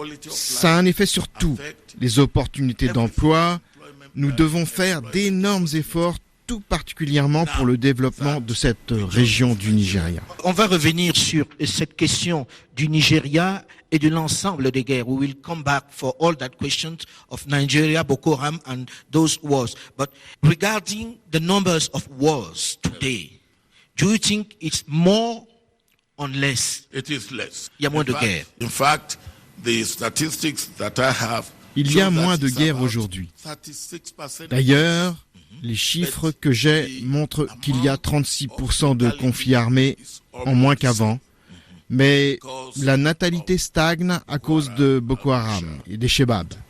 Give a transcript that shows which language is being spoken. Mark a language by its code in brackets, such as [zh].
[fr] Ça a un effet sur tout. Les opportunités d'emploi. Nous devons faire d'énormes efforts, tout particulièrement pour le développement de cette région du Nigeria. On va revenir sur cette question du Nigeria et de l'ensemble des guerres. [en] We will come back for all that questions of Nigeria, Boko Haram and those wars. But regarding the numbers of wars today, do you think it's more or less? It is less. [fr] Il y a moins de guerres. [en] In fact, the statistics that I have. [fr] Il y a moins de guerres aujourd'hui. D'ailleurs, les chiffres que j'ai montrent qu'il y a 36% de conflits armés en moins qu'avant. Mais la natalité stagne à cause de Boko Haram et des Shebab.